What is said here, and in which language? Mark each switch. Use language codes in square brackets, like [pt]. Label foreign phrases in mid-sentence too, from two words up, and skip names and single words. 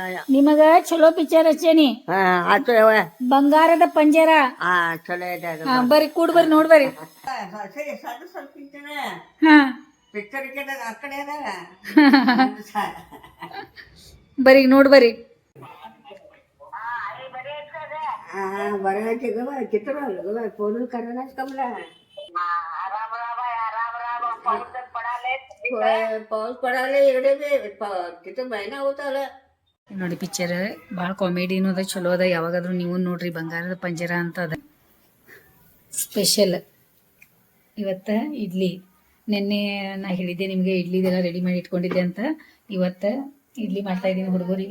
[kn] ನಿಮಗ ಚಲೋ ಪಿಕ್ಚರ್ ಹಚ್ಚೇನಿ. ಹಾ ಆತು ಯವ್ವ. ಬಂಗಾರದ ಪಂಜರ. ಹಾ ಚಲೋ ಐತೆ. ಹಾ ಬರ್ರಿ ಕೂಡ್ ಬರ್ರಿ ನೋಡ್ಬರ್ರಿ. ಸಣ್ಣ ಸ್ವಲ್ಪ ಪಿಕ್ಚರ್ ಹಾ ಪಿಕ್ಚರ್ ಆ ಕಡೆ ಅದ. ಬರ್ರಿ ನೋಡ್ಬರ್ರಿ. [mr] बरं चित्र फोन करणार कमला. पाऊस पडाले इकडे तिथं महिना होत आला. [kn] ನೋಡಿ ಪಿಕ್ಚರ್ ಭಾಳ ಕಾಮಿಡಿನೂ ಅದ, ಚಲೋ ಅದ. ಯಾವಾಗಾದ್ರೂ ನೀವು ನೋಡ್ರಿ. ಬಂಗಾರದ ಪಂಜರ ಅಂತ ಅದ. ಸ್ಪೆಷಲ್ ಇವತ್ತ ಇಡ್ಲಿ. ನಿನ್ನೆ ನಾ ಹೇಳಿದ್ದೆ ನಿಮಗೆ ಇಡ್ಲಿದೆಲ್ಲ ರೆಡಿ ಮಾಡಿ ಇಟ್ಕೊಂಡಿದ್ದೆ ಅಂತ. ಇವತ್ತ ಇಡ್ಲಿ ಮಾಡ್ತಾ ಇದ್ದೀನಿ ಹುಡುಗರಿಗೆ.